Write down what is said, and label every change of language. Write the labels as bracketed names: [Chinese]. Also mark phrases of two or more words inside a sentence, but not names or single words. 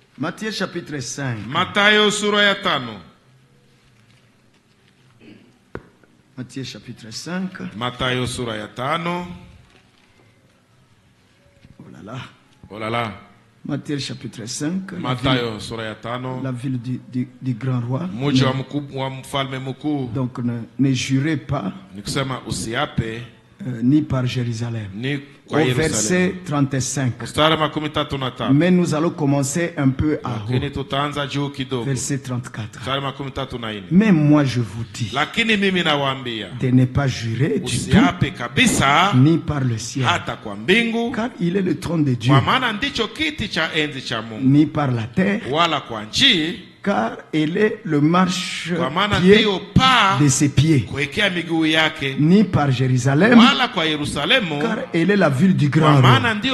[French] Matthieu chapitre 5. [Swahili] Mathayo sura ya 5. [French] Matthieu chapitre 5. [Swahili] Mathayo sura ya 5. [French] Oh là là. Oh là là. Matthieu chapitre 5. [Swahili] Mathayo sura ya 5. [French] La ville du grand roi. [Swahili] Mji wa mfalme mkuu. [French] Donc ne jurez pas. [Swahili] Nikusema usiape [French] ni par Jérusalem. [Swahili] Ni [French] au verset 35. Mais nous allons commencer un peu à haut. Verset 34. Mais moi je vous dis de ne pas jurer du tout, ni par le ciel, car il est le trône de Dieu, ni par la terre, car elle est le marche-pied de ses pieds, ni par Jérusalem, car elle est la ville du grand roi.